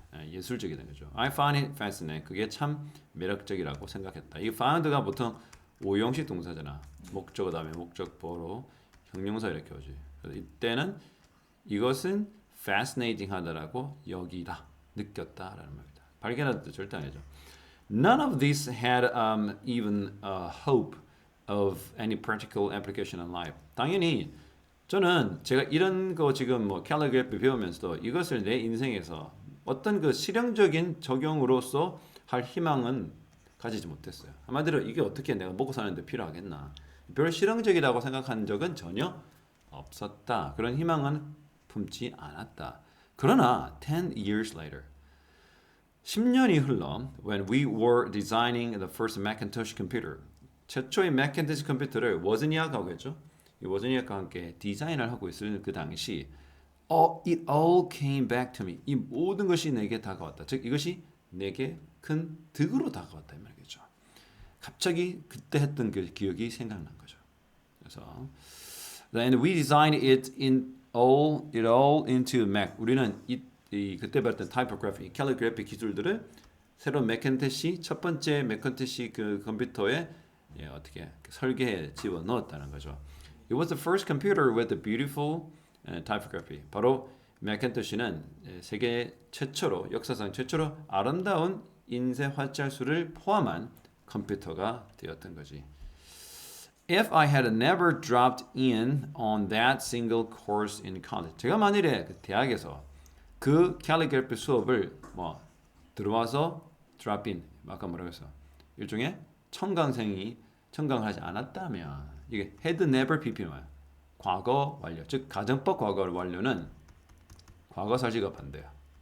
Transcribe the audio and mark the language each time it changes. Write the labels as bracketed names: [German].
[Korean] 예술적이다 거죠. [English] I find it fascinating. [Korean] 그게 참 매력적이라고 생각했다. 이 found가 보통 오형식 동사잖아. 목적어 다음에 목적보로 형용사 이렇게 오지. 그래서 이때는 이것은 fascinating 하다라고 여기다 느꼈다라는 말입니다. 발견할 때 절대 아니죠. [English] None of this had even a hope of any practical application in life. [Korean] 당연히 저는 제가 이런 거 지금 뭐 캘리그래피 배우면서도 이것을 내 인생에서 어떤 그 실용적인 적용으로서 할 희망은 가지지 못했어요. 한마디로 이게 어떻게 내가 먹고 사는데 필요하겠나. 별 실용적이라고 생각한 적은 전혀 없었다. 그런 희망은 품지 않았다. 그러나 [English] 10 years later [Korean] 10년이 흘러 [English] when we were designing the first Macintosh computer [Korean] 최초의 Macintosh 컴퓨터를 워즈니아크가 하겠죠. 이 워즈니아크와 함께 디자인을 하고 있을 그 당시 [English] it all came back to me. [Korean] 이 모든 것이 내게 다가왔다. 즉 이것이 내게 큰 득으로 다가왔다 이 말이겠죠. 갑자기 그때 했던 그 기억이 생각난 거죠. [English] 그래서 and we designed it all into Mac. [Korean] 우리는 그때 배웠던 타이포그래피, 캘리그래피 기술들을 새로운 맥킨토시 첫 번째 맥킨토시 그 컴퓨터에 어떻게 설계해 집어 넣었다는 거죠. [English] It was the first computer with a beautiful typography. [Korean] 바로 맥킨토시는 세계 최초로 역사상 최초로 아름다운 인쇄 활자술을 포함한 컴퓨터가 되었던 거지. [English] If I had never dropped in on that single course in college. [Korean] 제가 만일에 그 대학에서 그 캘리그래피 수업을 들어와서 drop in 아까 뭐라고 했어? 일종의 청강하지 않았다면 이게 had never ppm야. 과거 완료. 즉 가정법 과거 완료는 과거사시가 반대야.